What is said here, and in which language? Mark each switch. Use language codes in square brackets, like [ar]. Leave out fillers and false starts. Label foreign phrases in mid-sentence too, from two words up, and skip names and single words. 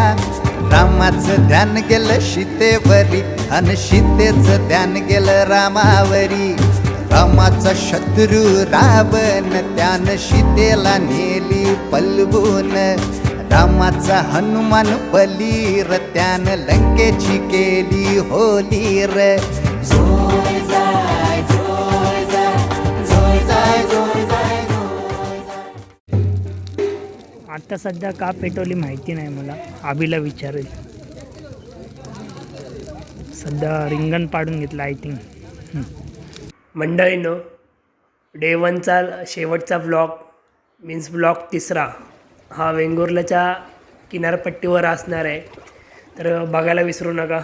[mr] रामाचं ध्यान गेलं सीतेवरी आणि सीतेचं ध्यान गेलं रामावरी. रामाचा शत्रू रावण त्यानं सीतेला नेली पलवून. रामाचा हनुमान बलीर त्यानं लंकेची केली होली र. जोय जाय, जोय जाय, जोय जाय, जोय जाय, जोय जाय. आता सध्या का पेटवली माहिती नाही मला, आबीला विचारेल. सध्या रिंगण पाडून घेतलं [en] I think. [mr] मंडळीनो, डे 1चा शेवटचा व्लॉग मीन्स व्लॉग 3रा हा वेंगुर्ल्याच्या किनारपट्टीवर असणार आहे, तर बघायला विसरू नका.